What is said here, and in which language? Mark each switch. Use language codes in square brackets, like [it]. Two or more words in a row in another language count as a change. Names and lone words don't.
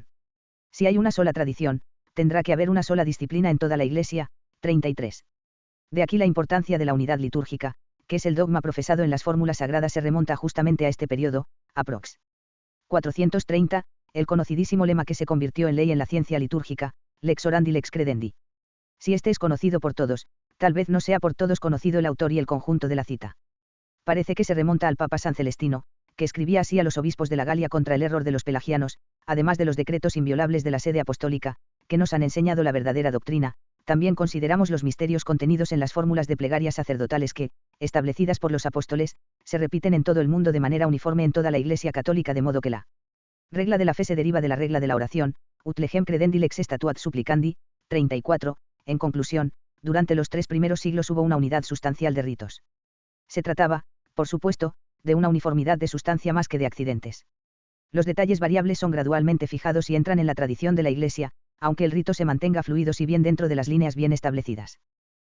[es] Si hay una sola tradición, tendrá que haber una sola disciplina en toda la Iglesia. 33. De aquí la importancia de la unidad litúrgica, que es el dogma profesado en las fórmulas sagradas. Se remonta justamente a este periodo, aprox. 430, el conocidísimo lema que se convirtió en ley en la ciencia litúrgica, [la] lex orandi lex credendi. [es] Si este es conocido por todos, tal vez no sea por todos conocido el autor y el conjunto de la cita. Parece que se remonta al Papa San Celestino, que escribía así a los obispos de la Galia contra el error de los pelagianos: además de los decretos inviolables de la sede apostólica, que nos han enseñado la verdadera doctrina, también consideramos los misterios contenidos en las fórmulas de plegarias sacerdotales que, establecidas por los apóstoles, se repiten en todo el mundo de manera uniforme en toda la Iglesia católica, de modo que la regla de la fe se deriva de la regla de la oración, [la] ut legem credendi lex statuat supplicandi. [es] 34. En conclusión, durante los 3 primeros siglos hubo una unidad sustancial de ritos. Se trataba, por supuesto, de una uniformidad de sustancia más que de accidentes. Los detalles variables son gradualmente fijados y entran en la tradición de la Iglesia, aunque el rito se mantenga fluido si bien dentro de las líneas bien establecidas.